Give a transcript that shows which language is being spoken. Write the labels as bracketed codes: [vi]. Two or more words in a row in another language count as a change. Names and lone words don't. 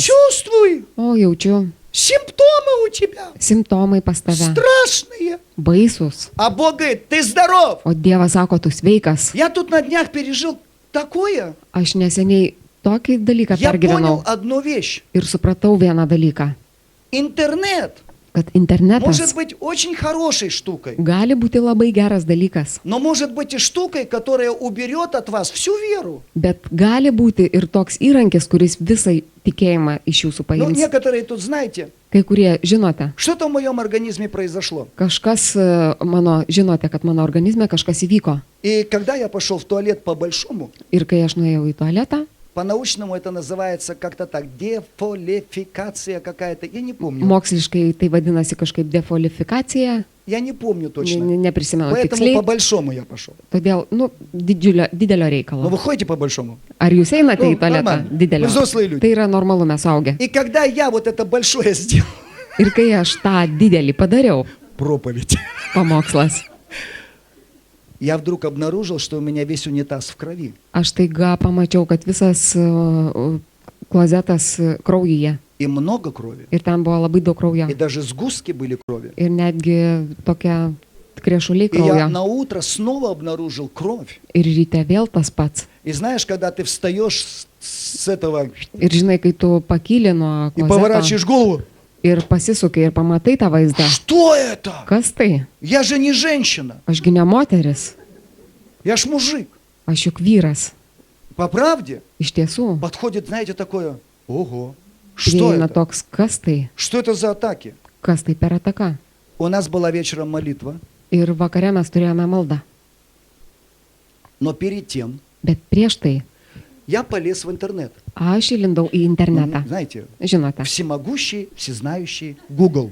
[ru] Почувствуй, [lt] O jaučiu, [ru] симптомы у тебя [lt] simptomai pas tave. [ru] страшные. [lt] Baisus. [ru] А Бог говорит, ты здоров. [lt] O Dievas sako, tu sveikas. [ru] Я тут на днях пережил такое. [lt] Aš neseniai tokį dalyką [ru] Я понял [lt] pergyvenau [ru] одну вещь. [lt] ir supratau vieną dalyką, [ru] Интернет [lt] kad internetas [ru] может быть очень хорошей штукой, [lt] gali būti labai geras dalykas, [ru] но может быть и штукой, которая уберет от вас всю веру. [lt] bet gali būti ir toks įrankis, kuris visą tikėjimą iš jūsų [ru] Ну, [lt] paims. [ru] некоторые тут, знаете, [lt] Kai kurie žinote, [ru] что-то в моем организме произошло. [lt] žinote, kad mano organizme kažkas įvyko. [ru] И когда я пошел в туалет по-большому, [lt] Ir kai aš nuėjau į tualetą, [ru] По-научному это называется как-то так, дефолификация какая-то. Я не помню. [lt] Moksliškai tai vadinasi kažkaip defolifikacija, [ru] Я не помню точно. [lt] neprisimenu [ru] Поэтому [lt] tiksliai, [ru] по-большому я пошел. [lt] todėl, didelio [ru] Но [lt] reikalo. [ru] вы ходите по-большому? [lt] Ar jūs einate [ru] Nu, [lt] į tualetą [ru] нормально. [lt] didelio? [ru] Вы взрослые люди. [lt] Tai yra normalu, mes augia. [ru] И когда я вот это большое сделал, [lt] Ir kai aš tą didelį padariau, [ru] проповедь, [lt] pamokslas, [ru] я вдруг обнаружил, что у меня весь унитаз в крови. [lt] aš taiga pamačiau, kad visas klozetas kraujyje. [ru] И много крови. [lt] Ir ten buvo labai daug kraujo. [ru] И даже сгустки были крови. [lt] Ir netgi tokia krešuliai [ru] И я [lt] kraujo. [ru] на утро снова обнаружил кровь. [lt] Ir ryte vėl tas pats. [ru] И знаешь, когда ты встаешь с этого [lt] Ir žinai, kai tu pakyli nuo [ru] и [lt] klozeto [ru] поворачиваешь голову, [lt] ir pasisukai ir pamatai tą vaizdą. [ru] что это? [lt] Kas tai? [ru] Я же не женщина, [lt] Ašgi ne moteris, [ru] я ж мужик. [lt] aš juk vyras. [ru] По правде [lt] Iš tiesų, [ru] подходит, знаете, такое, ого, что [lt] prieina [ru] это? [lt] toks, kas tai? [ru] Что это за атаки? [lt] Kas tai per ataka? [ru] У нас была вечером молитва, [lt] Ir vakare mes turėjome maldą. [ru] но перед тем [lt] Bet prieš tai [ru] я полез в интернет. [lt] aš įlindau į internetą. [ru] Знаете, [lt] Žinote, [ru] всемогущий, всезнающий Google.